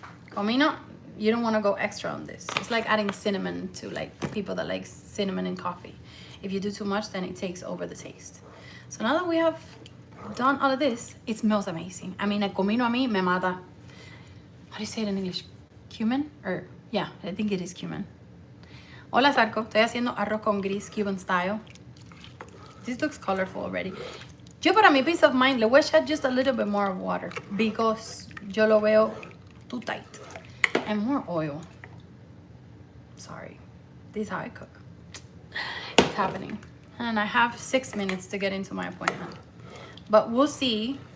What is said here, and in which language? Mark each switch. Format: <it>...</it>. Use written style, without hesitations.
<en>Comino, you don't want to go extra on this. It's like adding cinnamon to like people that like cinnamon in coffee. If you do too much, then it takes over the taste. So now that we have done all of this, it smells amazing. I mean,</en> <es>el comino a mí me mata.</es> <en>How do you say it in English? Cumin? Or, yeah, I think it is cumin.</en> <es>Hola, Sarko. Estoy haciendo arroz con gris,</es> <en>Cuban style. This looks colorful already.</en> <es>Yo para mi</es> <en>peace of mind,</en> <es>le voy a echar</es> <en>just a little bit more of water because</en> <es>yo lo veo</es> <en>too tight. And more oil. Sorry. This is how I cook. It's happening. And I have 6 minutes to get into my appointment. But we'll see.</en>